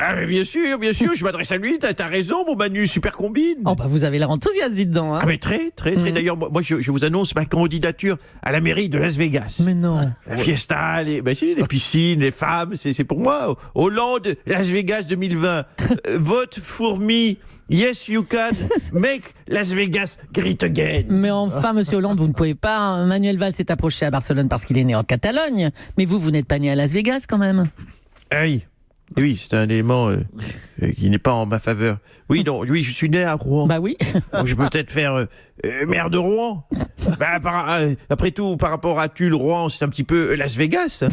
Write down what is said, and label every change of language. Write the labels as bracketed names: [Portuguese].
[French] Ah, mais bien sûr, je m'adresse à lui. T'as raison, mon Manu, super combine. Oh, bah vous avez l'air enthousiaste, dites donc. Hein. Ah, mais très. D'ailleurs, moi, je vous annonce ma candidature à la mairie de Las Vegas. Mais non. La fiesta, les piscines, les femmes, c'est pour moi. Hollande, Las Vegas 2020. Vote fourmi. [English] Yes, you can make Las Vegas great again. [French] Mais enfin, monsieur Hollande, vous ne pouvez pas. Hein. Manuel Valls s'est approché à Barcelone parce qu'il est né en Catalogne. Mais vous n'êtes pas né à Las Vegas quand même. Ah oui, c'est un élément qui n'est pas en ma faveur. Oui, je suis né à Rouen. Bah oui. Donc je peux peut-être faire maire de Rouen. Après tout, par rapport à Tulle, Rouen, c'est un petit peu Las Vegas.